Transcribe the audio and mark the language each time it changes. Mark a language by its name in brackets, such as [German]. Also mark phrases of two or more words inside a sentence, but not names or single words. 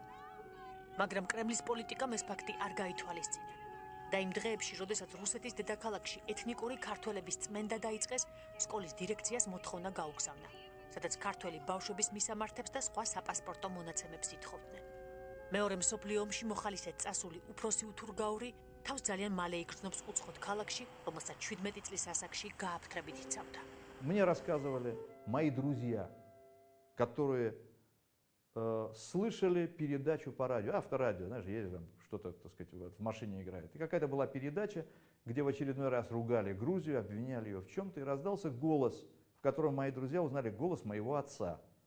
[Georgian] მაგრამ კრემლის პოლიტიკამ ეს ფაქტი არ გაითვალისწინა და იმ დღეებში, როდესაც რუსეთის დედაქალაქში ეთნიკური ქართველების წმენდა დაიწყეს, სკოლის დირექციას მოთხოვნა გაუგზავნა, სადაც ქართველი ბავშვების მისამართებს და სხვა საპასპორტო მონაცემებს ითხოვდნენ. მეორე მსოფლიო ომში მოხალისედ წასული უფროსი უთურგაური თავს ძალიან მალე იგრძნობს უცხოდ ქალაქში, რომელსაც 17 წლის ასაკში გააფთრებით იცავდა. [Russian] Мне рассказывали мои друзья, которые слышали передачу по радио, авторадио, знаешь, едешь там, что-то, так сказать, в машине играет. И какая-то была передача, где в очередной раз ругали Грузию, обвиняли ее в чем-то, и раздался голос, в котором мои друзья узнали голос моего отца.